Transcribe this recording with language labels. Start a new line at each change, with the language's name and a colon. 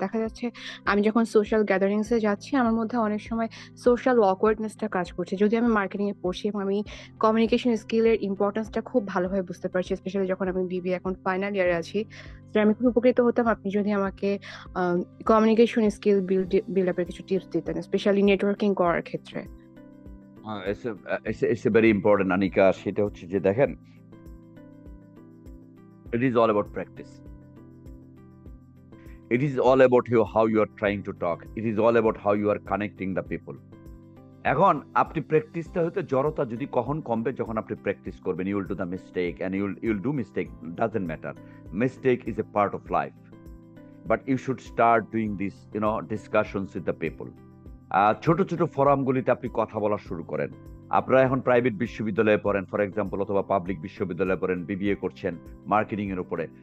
Bangla: দেখা যাচ্ছে আমি যখন সোশ্যাল গ্যাদারিংসে যাচ্ছি আমার মধ্যে অনেক সময় সোশ্যাল অকওয়ার্ডনেসটা কাজ করছে। যদি আমি মার্কেটিং এ পড়ছি এবং আমি কমিউনিকেশন স্কিলের ইম্পর্টেন্সটা খুব ভালোভাবে বুঝতে পারছি, স্পেশালি যখন আমি বিবিএ এখন ফাইনাল ইয়ারে আছি। স্যার আমি খুব উপকৃত হতাম আপনি যদি আমাকে কমিউনিকেশন স্কিল বিল্ড আপের কিছু টিপস দিতেন, স্পেশালি নেটওয়ার্কিং করার ক্ষেত্রে।
English: It's a very important, Anika.
Bangla: সেটা হচ্ছে যে দেখেন,
English: it is all about practice. It is all about how you are trying to talk. It is all about how you are connecting the people.
Bangla: এখন আপনি প্র্যাকটিসটা হয়তো জড়তা যদি কখন কমবে, যখন আপনি প্র্যাকটিস করবেন।
English: You will do the mistake and you will do mistake, doesn't matter. Mistake is a part of life, but you should start doing this discussions with the people.
Bangla: ছোট ছোট ফোরামগুলিতে আপনি কথা বলা শুরু করেন। আপনারা এখন প্রাইভেট বিশ্ববিদ্যালয়ে পড়েন ফর এক্সাম্পল, অথবা পাবলিক বিশ্ববিদ্যালয়ে পড়েন, বিবিএ করছেন মার্কেটিং এর উপরে।